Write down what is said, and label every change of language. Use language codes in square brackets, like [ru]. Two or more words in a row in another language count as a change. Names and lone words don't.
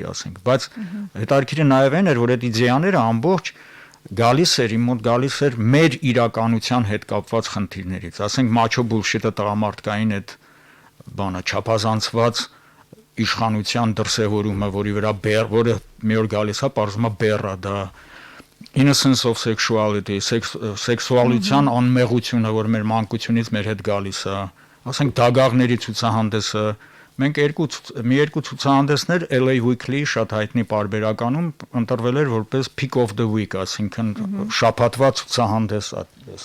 [hy] ասենք, բայց հետարքիրը նաև այն էր, որ այդ իդեաները ամբողջ գալիս էր իմ մոտ գալիս էր մեր իրականության հետ կապված խնդիրներից, ասենք [en] macho bullshit- [hy] ը տղամարդկային այդ բանը չափազանցված իշխանության դրսևորումը, որի վրա որը մի օր գալիս է, բարձում է բեռա, դա [en] innocence of sexuality, [hy] սեքսուալության անմեղությունը, որ մեր մանկությունից մեր հետ գալիս է, ասենք դագաղների ցուցահանդեսը, մենք մի երկու ցուցահանդեսներ LA Weekly շատ հայտնի պարբերականում ընտրվել էր որպես Pick of the Week, ասինքն շաբաթվա ցուցահանդես այդպես։